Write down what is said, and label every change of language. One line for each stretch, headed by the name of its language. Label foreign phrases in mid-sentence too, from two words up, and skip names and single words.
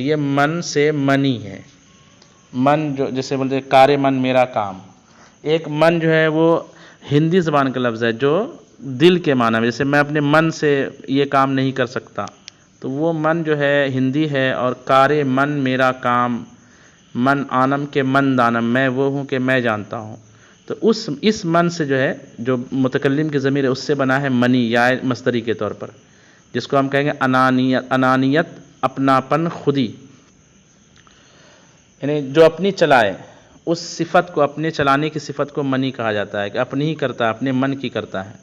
Urdu: یہ من سے منی ہے، من جو جیسے بولتے ہیں
Persian: کار من
Urdu: میرا کام، ایک من جو ہے وہ ہندی زبان کا لفظ ہے جو دل کے معنی میں، جیسے میں اپنے من سے یہ کام نہیں کر سکتا، تو وہ من جو ہے ہندی ہے۔ اور
Persian: کار من
Urdu: میرا کام،
Persian: من آنم کے من دانم،
Urdu: میں وہ ہوں کہ میں جانتا ہوں، تو اس من سے جو ہے جو متکلم کی ضمیر ہے اس سے بنا ہے منی یا مصدری کے طور پر، جس کو ہم کہیں گے انانیت، اپناپن، خودی، یعنی جو اپنی چلائے، اس صفت کو، اپنے چلانے کی صفت کو منی کہا جاتا ہے، کہ اپنی ہی کرتا ہے، اپنے من کی کرتا ہے۔